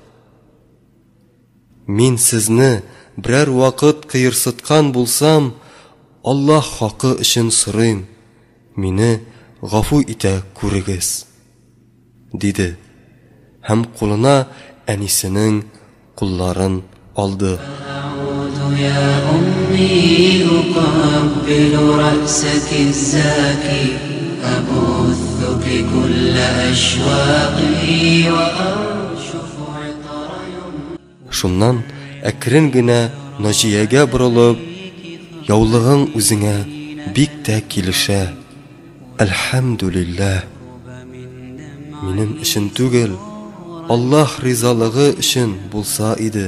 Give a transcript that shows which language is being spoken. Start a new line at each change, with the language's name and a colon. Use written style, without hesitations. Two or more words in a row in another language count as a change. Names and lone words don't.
Tatar: Мин сезне берәр вакыт кыерсыткан булсам, Аллах хакы өчен сорыйм. Мине гафу итә күрегез, диде. Һәм кулына әнисенең кулларын алды.
Arabic: يا أمي أقبل رأسك الزاكي أبثك كل أشواقي وأرشف عطر
Tatar: Шуннан әкрен генә Наҗиягә борылып, яулыгың үзеңә бик тә килешә. Әлхәмдүлилләһ. Минем өчен түгел, Аллаһ ризалыгы өчен булса иде.